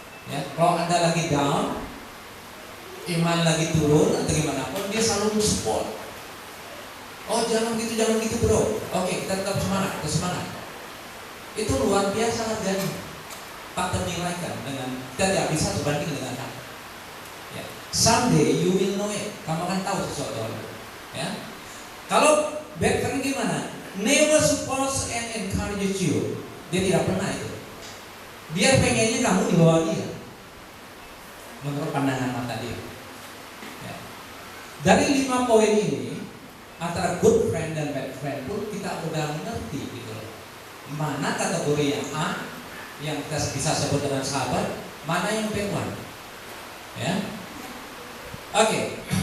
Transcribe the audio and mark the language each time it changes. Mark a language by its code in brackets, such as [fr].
[id] Ya, kalau Anda lagi down, iman lagi turun atau gimana pun, dia selalu support. Oh, jangan gitu bro. Oke, kita tetap semangat, Itu luar biasa harganya. Tak ternilaikan dengan, kita tidak bisa berbanding dengan hak. Ya. [en] Someday you will know it. [id] Kamu akan tahu sesuatu. Ya. Kalau [en] bad friend [id] gimana? [en] Never supports and encourages you. [id] Dia tidak pernah itu. Dia pengennya kamu di bawah dia. Menurut pandangan mata dia. Ya. Dari 5 poin ini, antara good friend dan bad friend pun kita udah mengerti gitu. Mana kategori yang A, yang kita bisa sebut dengan sahabat, mana yang bad one, ya. Oke.